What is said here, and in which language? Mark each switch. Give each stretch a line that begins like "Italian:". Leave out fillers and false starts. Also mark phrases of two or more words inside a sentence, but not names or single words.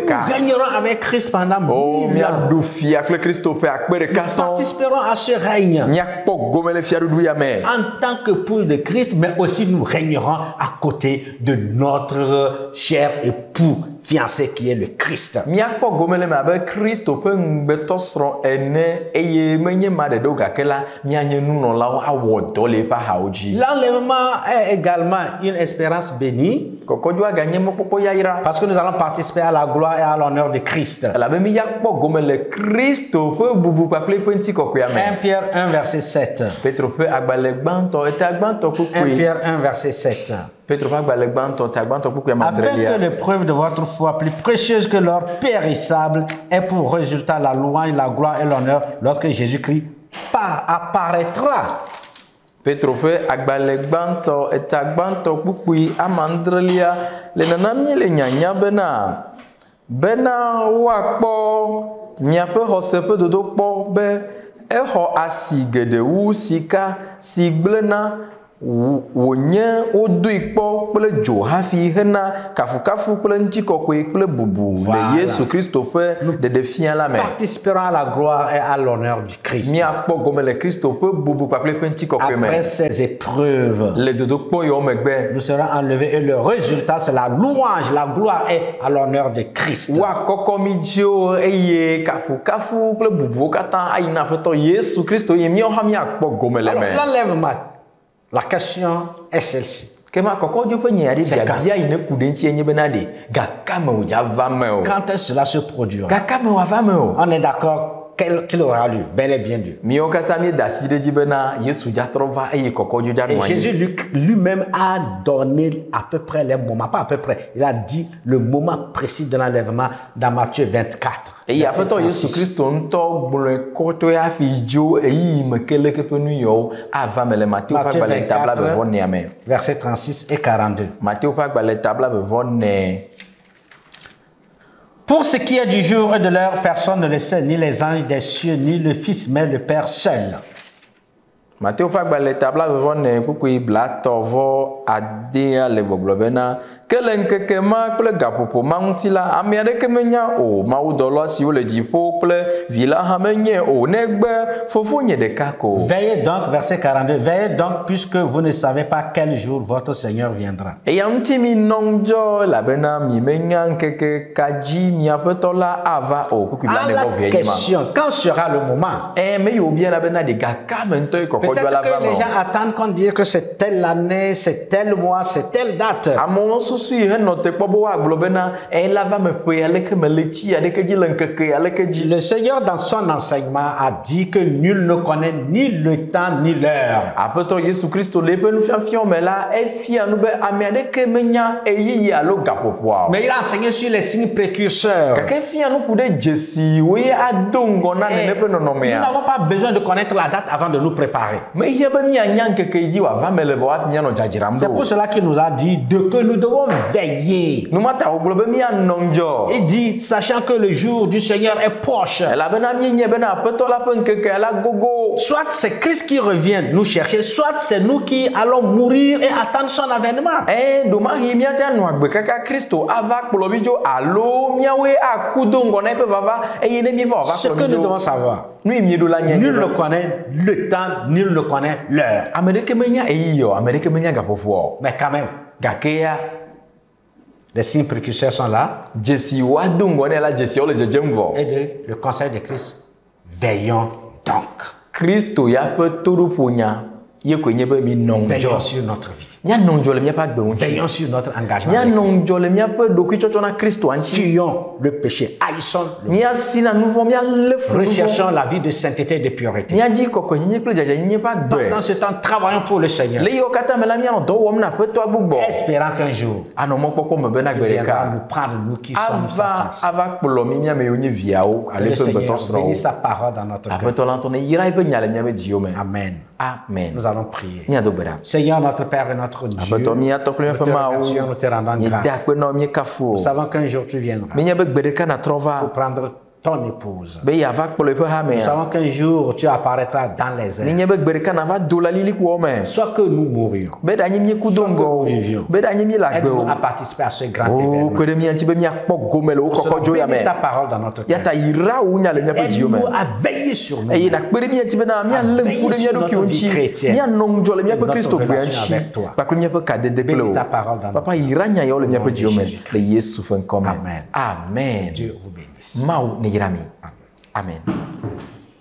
French: Nous régnerons avec Christ pendant 1000 Oh, ans.
Ewe: miaɖu fia kple Kristo ƒe 1,000
French: Nous
Ewe: sɔŋ.
French: participerons à ce règne
Ewe: Miakpɔ gome le fiaɖuɖu ya me.
French: en tant que épouse de Christ, mais aussi nous régnerons à côté de notre cher époux fiancé qui est le Christ.
Ewe: Miakpɔ gome le me abe Kristo ƒe ŋugbetɔsrɔ̃ ene eye menye ma ɖeɖewo gake la mianye nunɔlawo awɔ dɔ le eƒe axawo dzi.
French: L'enlèvement est également une espérance bénie
Ewe: Kɔkɔdzoa ganye mɔkpɔkpɔ yayira.
French: parce que nous allons participer à la gloire et à l'honneur de Christ. 1
Ewe: Elabe míakpɔ gome le Kristo ƒe bubu kpakple ƒe ŋutikɔkɔea me.
French: Pierre 1 verset 7.
Ewe: Petro ƒe agbalẽ gbãtɔ eta gbãtɔ 1 kpukpui.
French: Pierre 1 verset 7.
Ewe: Petro ƒe agbalẽ gbãtɔ ta gbãtɔ kpukpui
French: Afin que
Ewe: amadrelia.
French: l'épreuve de votre foi, plus précieuse que l'or périssable, ait pour résultat la louange, la gloire et l'honneur lorsque Jésus-Christ apparaîtra.
Ewe: Petro ƒe agbalẽ gbãtɔ eta gbãtɔ kpukpui amadrelia le nanamie le nyanya bena woakpɔ miaƒe xɔse ƒe dodokpɔ be exɔ asi geɖe wu sika si gblẽna wònye wodoe kpɔ kple dzo hafi hena kafukafu kple ŋutikɔkɔe kple bubu
French: Voilà.
Ewe: le Yesu Kristo ƒe ɖeɖefia la me.
French: Participerons à la gloire et à l'honneur du Christ.
Ewe: Míakpɔ gome le Kristo ƒe bubu kpakple ƒe ŋutikɔkɔe me.
French: Après ces épreuves,
Ewe: Le dodokpɔ yiwo megbe.
French: nous serons enlevés et le résultat, c'est la louange, la gloire et à l'honneur de Christ.
Ewe: Woakɔkɔ mi dziwo eye kafukafu kple bubuwo katã ayi na Aƒetɔ Yesu Kristo eye míawo hã míakpɔ gome le
French: Alors,
Ewe: me.
French: l'enlèvement, la question est celle-ci.
Ewe: Ke ma kɔkɔdzo ƒe nya ɖe
French: C'est
Ewe: biabia yi ne ku ɖe ŋuti nye bena ɖe gakame wòdza va me o.
French: Quand est-ce que cela se produira?
Ewe: Gakame wòava me o.
French: On est d'accord qu'il aura lieu, bel et bien lieu.
Ewe: Míawo katã míeda asi ɖe dzi bena Yesu dza trɔ va eye kɔkɔdzo dza
French: Et
Ewe: nɔ
French: Jésus
Ewe: anyi.
French: lui-même a donné à peu près les moments, pas à peu près, il a dit le moment précis de l'enlèvement dans Matthieu 24.
Ewe: Eye
French: verset
Ewe: Aƒetɔ Yesu
French: 36.
Ewe: Kristo ŋutɔ gblɔe kɔtɔe hafi dzo eyi me ke leke ƒe nu yawo ava me le Mateo ƒe
French: Matthieu
Ewe: agbalẽ ta 24 me.
French: verset 36 et 42.
Ewe: Mateo ƒe agbalẽ ta 24.
French: Pour ce qui est du jour et de l'heure, personne ne le sait, ni les anges des cieux, ni le Fils, mais le Père seul.
Ewe: Mateo ƒe agbalẽ ta 24 kpukpui blatɔvɔ adea le gbɔgblɔ bena ke le ŋkeke ma kple gaƒoƒo ma ŋuti la ame aɖeke menya o mawudɔla siwo le dziƒo kple vi la hã menye o negbe fofonye ɖeka ko.
French: Veillez donc, verset 42, veillez donc puisque vous ne savez pas quel jour votre Seigneur viendra.
Ewe: Eya ŋuti mi nɔ ŋudzɔ elabena mi menya ŋkeke ka dzi miaƒe tɔ la ava o kpukpui
French: À la
Ewe: blanevɔ vie ma.
French: question, quand sera le moment?
Ewe: Me yiwo biana bena ɖe gakame ŋutɔ ye kɔkɔdzoa kɔjɔ la
French: Peut-être
Ewe: va
French: que les
Ewe: me.
French: gens attendent qu'on dise que c'est telle année, c'est tel mois, c'est telle date.
Ewe: Amewo susu yi henɔ te kpɔ be woagblɔ bena la va me ƒe aleke me le tsi aleke dzi le ŋkeke aleke dzi.
French: Le Seigneur, dans son enseignement, a dit que nul ne connaît ni le temps ni l'heure.
Ewe: Aƒetɔ Yesu Kristo le eƒe nufiafiawo me la efia nu be ame aɖeke menya eyiyi alo gaƒoƒoa o.
French: Mais il a enseigné sur les signes précurseurs.
Ewe: Gake fia nu ku ɖe dzesiwo ye ado ŋgɔ na nene ƒe
French: Nous
Ewe: nɔnɔmea.
French: n'avons pas besoin de connaître la date avant de nous préparer.
Ewe: Mehia be mianya ŋkeke yi dzi wòava me le vɔ hafi mianɔ dzadzram
French: C'est
Ewe: ɖo.
French: pour cela qu'il nous a dit que nous devons veiller.
Ewe: Numata wògblɔ be mianɔ ŋdzɔ.
French: Il dit, sachant que le jour du Seigneur est proche.
Ewe: Elabena mienye bena aƒetɔ la ƒe ŋkeke la gogo.
French: Soit c'est Christ qui revient nous chercher, soit c'est nous qui allons mourir et attendre son avènement.
Ewe: Domahi miate anɔ agbe kaka Kristo ava kplɔ mi dzo alo miawoe aku do ŋgɔ na eƒe vava eye ne mieva wòava
French: Ce
Ewe: kplɔ
French: que
Ewe: mi
French: nous
Ewe: dzo.
French: devons savoir,
Ewe: Nu yi mieɖo la nye
French: nul ne connaît le temps, nul ne connaît l'heure.
Ewe: ame ɖeke menya eyi o, ame ɖeke menya gaƒoƒoa o.
French: Mais quand même,
Ewe: Gakea
French: les signes précurseurs sont là.
Ewe: dzesiwo ado ŋgɔ ne la dzesiwo le dzedzem vɔ.
French: Et le conseil de Christ, veillons donc.
Ewe: Kristo ya ƒe toɖoƒonya ye koe nye be mi nɔ
French: Veillons
Ewe: ŋdzɔ.
French: sur notre vie.
Ewe: Mianɔ ŋdzɔ le miaƒe agbe ŋuti.
French: Veillons sur notre engagement. avec
Ewe: Mianɔ
French: Christ.
Ewe: ŋdzɔ le miaƒe ɖokuitsɔtsɔ na Kristoa ŋuti.
French: Fuyons le péché, haïssons le mal.
Ewe: Miasi na nu vɔ, mialé fu nu vɔ.
French: Recherchons la vie de sainteté et de pureté.
Ewe: Miadzi kɔkɔenyenye kple dzadzanyenye ƒe agbe.
French: Pendant ce temps, travaillons pour le Seigneur,
Ewe: Le yiwo katã me la mianɔ dɔ wɔm na aƒetɔa gbogbo.
French: espérant qu'un jour,
Ewe: Anɔ mɔkpɔkpɔ me bena
French: il
Ewe: gbe
French: viendra
Ewe: ɖeka
French: nous prendre, nous qui sommes sa
Ewe: ava
French: face.
Ewe: ava kplɔ mi miame yiwo nye viawo
French: Que
Ewe: ale
French: le
Ewe: ƒe
French: Seigneur
Ewe: gbetɔsrɔ̃wo.
French: bénisse sa parole dans notre cœur.
Ewe: Aƒetɔ la ŋutɔ ne yra eƒe nya le miaƒe dziwo me.
French: Amen.
Ewe: Amen.
French: Nous allons prier.
Ewe: Míado gbe ɖa.
French: Seigneur, notre Père et notre Dieu,
Ewe: Aƒetɔ míatɔ kple
French: nous
Ewe: míaƒe
French: te
Ewe: Mawu.
French: remercions, nous te rendons
Ewe: Míeda
French: grâce.
Ewe: akpe na wo, míekafu
French: Nous
Ewe: wo.
French: savons qu'un jour tu viendras
Ewe: Míenya be gbe ɖeka natrɔ va
French: pour prendre ton épouse.
Ewe: be yeava kplɔ eƒe
French: Nous
Ewe: hamea.
French: savons qu'un jour tu apparaîtras dans les airs.
Ewe: Míenya be gbe ɖeka nava do le lilikpoawo me.
French: Soit que nous mourions.
Ewe: Be ɖanye míeku do ŋgɔ o. Be ɖanye míele agbe o.
French: Aide-nous à participer à ce grand
Ewe: O
French: événement.
Ewe: kpe ɖe mía ŋuti be míakpɔ gome le wo
French: Nous serons
Ewe: kɔkɔdzo ya
French: bénis
Ewe: me.
French: ta parole dans notre
Ewe: Ya
French: cœur.
Ewe: ta yra wo nya le míaƒe dziwo me.
French: Aide-nous à veiller sur nous.
Ewe: Eye nakpe ɖe mía ŋuti bena míalé ŋku ɖe mía ɖokuiwo ŋuti. Míanɔ ŋdzɔ le míaƒe Kristo gbea ŋuti. Kpakple míaƒe kadede kple wo. Papa yra nya yawo le míaƒe dziwo me le Yesu ƒe ŋkɔ me. Amen. Amen.
French: Dieu vous bénisse.
Ewe: Mawu ne yra mi. Amen.